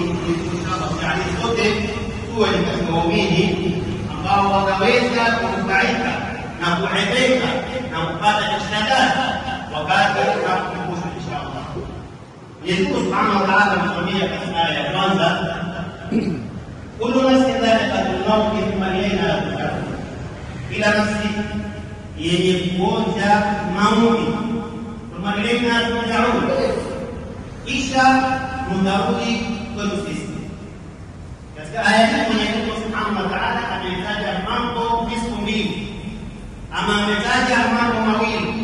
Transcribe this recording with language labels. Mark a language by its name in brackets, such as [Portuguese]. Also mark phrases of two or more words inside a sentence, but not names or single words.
[Swahili] Inshallah yani sote tuwe ni waumini ambao wanaweza kunufaika na kueleka na kupata ishadad wakati wa kukumbusha inshallah. Mwenyezi Mungu [Arabic] سبحانه وتعالى [Swahili] anatuambia katika aya ya kwanza: [Arabic] كل نفس ذائقة الموت ثم إلينا ترجعون, [Swahili] kila nafsi yenye kuonja mauti, [Arabic] ثم إلينا ترجعون, [Swahili] kisha mtarudi kwetu sisi. Katika aya hii Mwenyezi Mungu [Arabic] سبحانه وتعالى [Swahili] ametaja mambo visu mbili, ama ametaja mambo mawili.